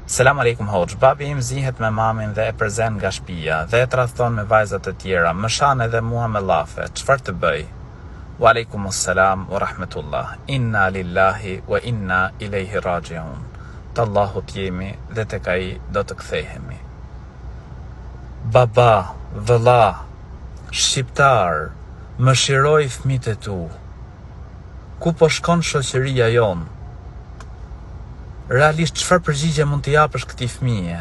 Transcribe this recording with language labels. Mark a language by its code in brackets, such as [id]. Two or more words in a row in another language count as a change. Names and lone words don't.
[ar] سلام عليكم [sq] hoxh, babi im zihet me mamin dhe e përzen nga shtëpia dhe e tradhton me vajzat e tjera, më shan edhe mua me llafe, çfarë të bëj? [ar] وعليكم السلام ورحمة الله. إنا لله وإنا إليه راجعون. [sq] Te Allahu t'jemi dhe tek ai do të kthehemi. Baba, vëlla, shqiptar, më shiroj fëmijët e tu. Ku po shkon shoqëria jon? Realisht çfarë përgjigje mund t'i japësh këtij fëmije?